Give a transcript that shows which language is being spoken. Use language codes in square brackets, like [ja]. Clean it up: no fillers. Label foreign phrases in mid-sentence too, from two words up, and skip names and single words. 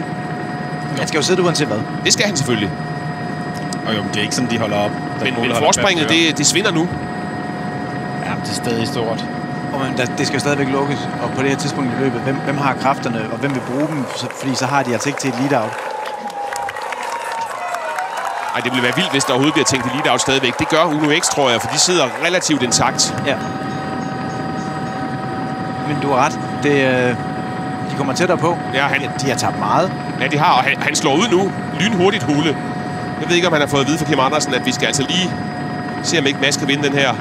[da] Han skal jo sidde uanset hvad. Det skal han selvfølgelig. Og jo, det er ikke sådan, de holder op. Men forspringet, det svinder nu. det er stadig stort. Det skal jo stadigvæk lukkes, og på det her tidspunkt i løbet, hvem har kræfterne, og hvem vil bruge dem, fordi så har de altså ikke til et lead-out. Ej, det ville være vildt, hvis der overhovedet bliver tænkt i lead-out stadigvæk. Det gør Uno X, tror jeg, for de sidder relativt intakt. Ja. Men du har ret. De kommer tættere på. Ja, de har tabt meget. Ja, de har, og han slår ud nu. Lynhurtigt, Hule. Jeg ved ikke, om han har fået at vide fra Kim Andersen, at vi skal altså lige se, om ikke Mads kan vinde den her.